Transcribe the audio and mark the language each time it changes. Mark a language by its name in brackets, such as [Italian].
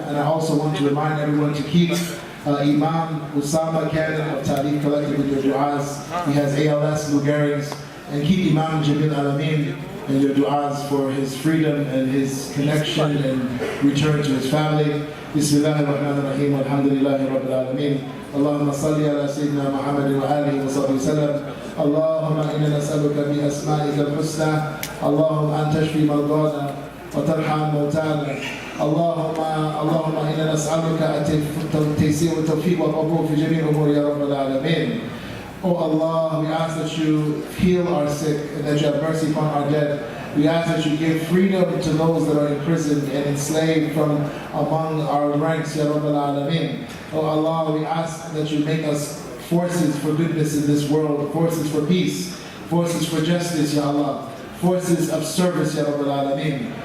[English] And I also want to remind everyone to keep Imam Usama Cannon of Tariq Collective in your du'as. He has ALS, Lou Gehrig's. And keep Imam Jamil Alameen in your du'as for his freedom and his connection and return to his family. [Arabic] Bismillahir Rahmanir Rahim. Alhamdulillahi Rabbil Alameen. اللهم صل على سيدنا محمد وآله وصحبه وسلم. اللهم إنا نسألك بأسمائك الحسنى اللهم أن تشفي مرضانا وترحم موتانا. اللهم إنا نسألك التيسير والتوفيق والقبول في جميع الأمور يا رب العالمين. [English] Oh Allah, we ask that you heal our sick and that you have mercy upon our dead. We ask that you give freedom to those that are imprisoned and enslaved from among our ranks, [Arabic] Ya Rabbal Alameen. [English] Oh Allah, we ask that you make us forces for goodness in this world, forces for peace, forces for justice, Ya Allah, forces of service, [Arabic] Ya Rabbal Alameen.